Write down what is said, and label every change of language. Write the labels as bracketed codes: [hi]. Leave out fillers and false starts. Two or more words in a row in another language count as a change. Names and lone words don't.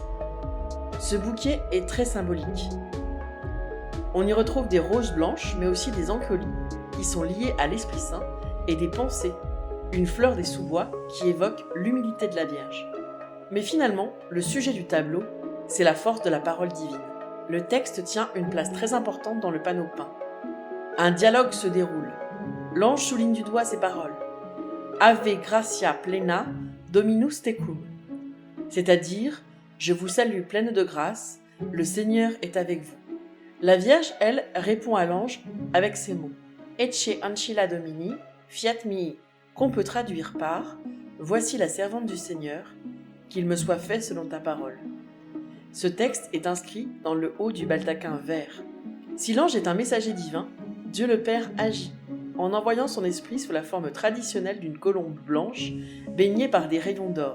[fr] Ce bouquet est très symbolique. On y retrouve des roses blanches, mais aussi des anquelis, qui sont liées à l'Esprit Saint, et des pensées, une fleur des sous-bois qui évoque l'humilité de la Vierge. Mais finalement, le sujet du tableau, c'est la force de la parole divine. Le texte tient une place très importante dans le panneau peint. Un dialogue se déroule. L'ange souligne du doigt ces paroles. [la] Ave gratia plena, Dominus tecum. [fr] C'est-à-dire, je vous salue pleine de grâce, le Seigneur est avec vous. La Vierge, elle, répond à l'ange avec ces mots. [la] Ecce ancilla Domini, fiat mihi, [fr] qu'on peut traduire par voici la servante du Seigneur, qu'il me soit fait selon ta parole. Ce texte est inscrit dans le haut du baldaquin vert. Si l'ange est un messager divin, Dieu le Père agit, en envoyant son esprit sous la forme traditionnelle d'une colombe blanche baignée par des rayons d'or.